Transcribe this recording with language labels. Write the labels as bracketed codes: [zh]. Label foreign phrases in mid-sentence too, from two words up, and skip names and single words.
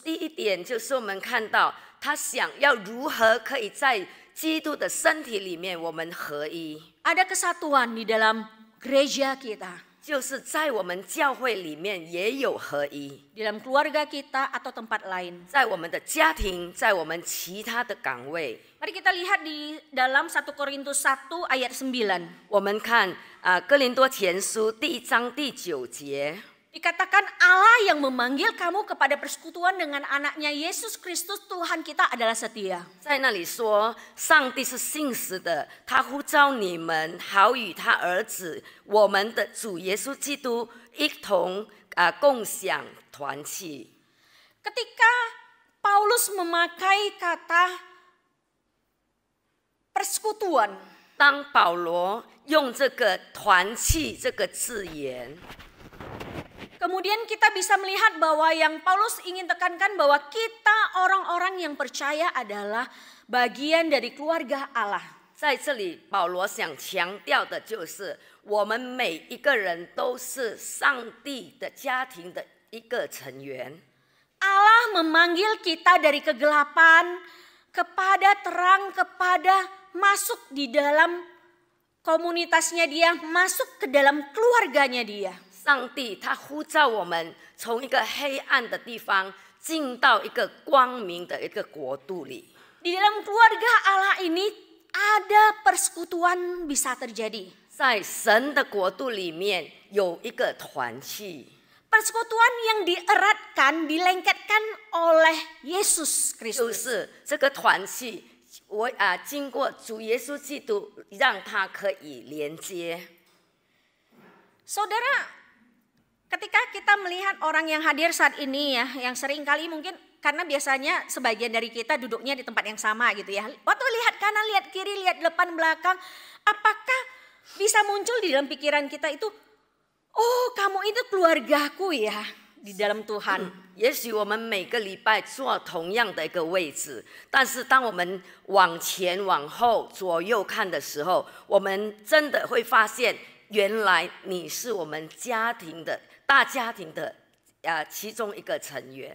[zh] 第一点就是我们看到他想要如何可以在基督的身体里面我们合一， [id] Ada kesatuan di dalam gereja kita, [zh] 就是在我们教会里面也有合一， [id] di dalam keluarga kita atau tempat lain. [zh] 在我们的家庭，在我们其他的岗位。 [id] Mari kita lihat di dalam 1 Korintus 1 ayat 9. [zh] 我们看哥林多前书第1章第9节。 [id] Dikatakan Allah yang memanggil kamu kepada persekutuan dengan anaknya Yesus Kristus Tuhan kita adalah setia. [zh] 在那里说，上帝是信实的，他呼召你们，好与他儿子我们的主耶稣基督一同共享团契。 [id] Ketika Paulus memakai kata persekutuan, [zh] 当保罗用这个团契这个字眼， [id] kemudian kita bisa melihat bahwa yang Paulus ingin tekankan bahwa kita orang-orang yang percaya adalah bagian dari keluarga Allah. [zh] 在这里保罗想强调的就是，我们每一个人都是上帝的家庭的一个成员。 [id] Allah memanggil kita dari kegelapan kepada terang, kepada masuk di dalam komunitasnya dia, masuk ke dalam keluarganya dia. [zh] 上帝他呼召我们从一个黑暗的地方进到一个光明的一个国度里。 [id] Di dalam keluarga Allah ini ada persekutuan bisa terjadi. [zh] 在神的国度里面有一个团契， [id] Persekutuan yang dieratkan, dilengketkan oleh Yesus [zh] 就 [id] Kristus. [zh] 是这个团契，经过主耶稣基督，让它可以连接。 [id] Saudara, ketika kita melihat orang yang hadir saat ini ya, yang sering kali mungkin karena biasanya sebagian dari kita duduknya di tempat yang sama gitu ya. Waktu lihat kanan, lihat kiri, lihat depan, belakang, apakah bisa muncul di dalam pikiran kita itu, oh kamu itu keluargaku ya di dalam Tuhan. [zh] 也许我们每个礼拜坐同样的一个位置，但是当我们往前往后左右看的时候，我们真的会发现，原来你是我们家庭的大家庭的其中一个成员。